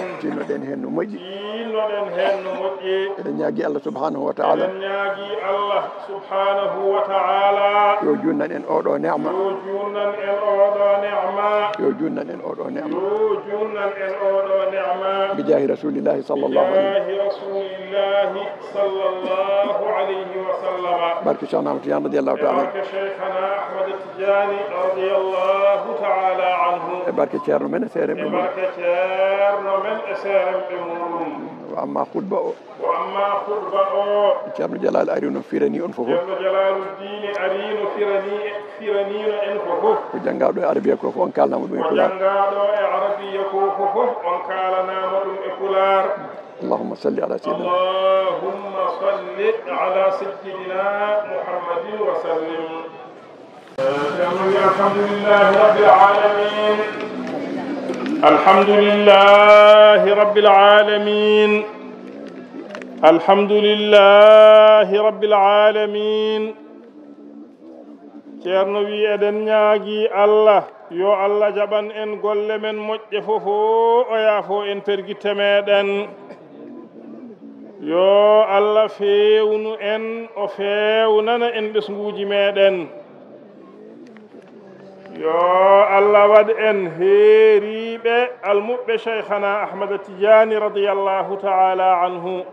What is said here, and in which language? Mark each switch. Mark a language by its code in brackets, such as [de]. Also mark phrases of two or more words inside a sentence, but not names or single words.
[ff] tinnoɗen hen no moƴƴi tinnoɗen hen no moƴƴi eɗen ñaagui [ar] الله سبحانه وتعالى [ff] eɗen ñaagui [ar] الله سبحانه وتعالى [ff] yo junnan en oɗo ne'ma yo junnan en oɗo ne'ma yo junnan en oɗo ne'ma yo junnan en oɗo ne'ma [ar] بجاه رسول الله صلى الله عليه رسول الله صلى الله عليه وسلم [ff] barke Cheikhna Ahmad Tidiane [ar] رضي الله تعالى [ff] barke Cheikhna Ahmad Tidiane [ar] رضي الله تعالى عنه [ff] e barke ceerno men e seeremɓe mum barke ceerno men e seeremɓe mum [ar] وأما [ff] khutba o [ar] وأما [ff] khutba o ceerno Jalal ari no firani on fof ceerno Jalaluddin ari no firanino en fof ko janggaɗo e arabiya ko fof on kalnama ɗum e ko pular janggaɗo e arabiya ko fof on kalanama ɗum e pular [ar] اللهم صل على سيدنا اللهم صل على سيدنا محمد وسلم الحمد لله رب العالمين الحمد لله رب العالمين الحمد لله رب العالمين [ff] ceerno wi eɗen ñaagui Allah yo Allah jaɓan en golle men moƴƴe fofo o yaafo en pergitte meɗen yo Allah fewnu en o fewnana en ɓesguji meɗen yo Allah waɗ en heeriɓe almuɓɓe Cheikhana Ahmad Tidiane [ar] رضي الله تعالى عنه